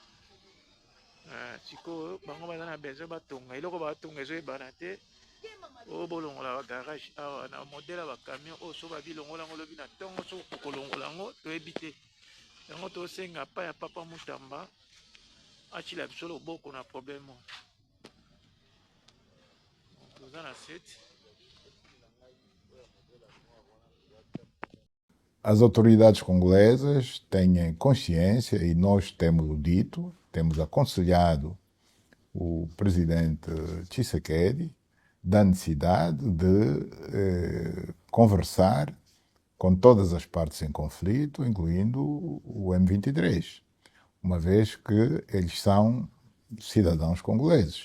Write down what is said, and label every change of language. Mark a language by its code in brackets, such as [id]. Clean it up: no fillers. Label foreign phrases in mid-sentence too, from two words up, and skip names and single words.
[ln] Sikoyo bango baza na besoin batonga eloko batonga ezoyebana te oyo bolongola bagarage awa na modele ya bacamion oyo so babilongola yango lobi na ntongo so kokolongola yango toyebi te yango tosenga pa ya papa Mutamba acila biso loboko na problème oyo toza na 7. [pt] As autoridades congolesas têm consciência, e nós temos dito, temos aconselhado o presidente Tshisekedi da necessidade de conversar com todas as partes em conflito, incluindo o M23, uma vez que eles são cidadãos congoleses.